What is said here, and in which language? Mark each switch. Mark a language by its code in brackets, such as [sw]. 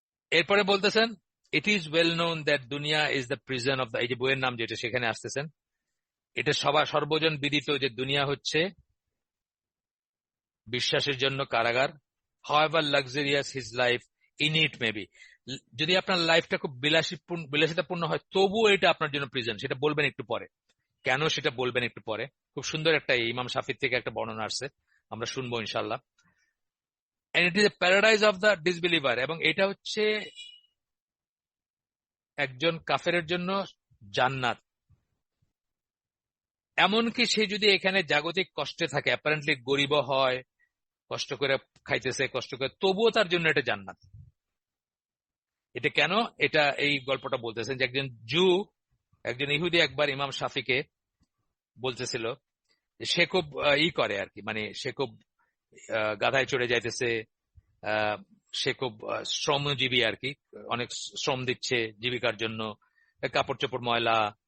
[bn] এরপরে বলতেছেন, [en] it is well known that দুনিয়া is the prison of the, [bn] এই যে বইয়ের নাম যেটা সেখানে আসতেছেন, এটা সর্বজন বিদিত যে দুনিয়া হচ্ছে বিশ্বাসের জন্য কারাগার। [en] however luxurious his life in it may be, [bn] যদি আপনার লাইফটা খুব বিলাসিতাপূর্ণ হয়, তবুও এটা আপনার জন্য প্রিজন। সেটা বলবেন একটু পরে, কেন সেটা বলবেন একটু পরে। খুব সুন্দর একটা ইমাম শাফির থেকে একটা বর্ণনা আসছে, আমরা শুনবো ইনশাল্লাহ। [en] and it is a paradise of the disbeliever, [bn] এবং এটা হচ্ছে একজন কাফেরের জন্য জান্নাত। এমনকি সে যদি এখানে জাগতিক কষ্টে থাকে, অ্যাপারেন্টলি গরিব হয়, কষ্ট করে খাইতেছে, কষ্ট করে, তবুও তার জন্য এটা জান্নাত। এটা কেন? এটা এই গল্পটা বলতেছেন যে একজন ইহুদি একবার ইমাম শাফিকে বলতেছিল, সে খুব করে আর কি, মানে সে খুব গাধায় চড়ে যাইতেছে, সে খুব শ্রমজীবী আর কি, অনেক শ্রম দিচ্ছে জীবিকার জন্য, কাপড় চোপড় ময়লা।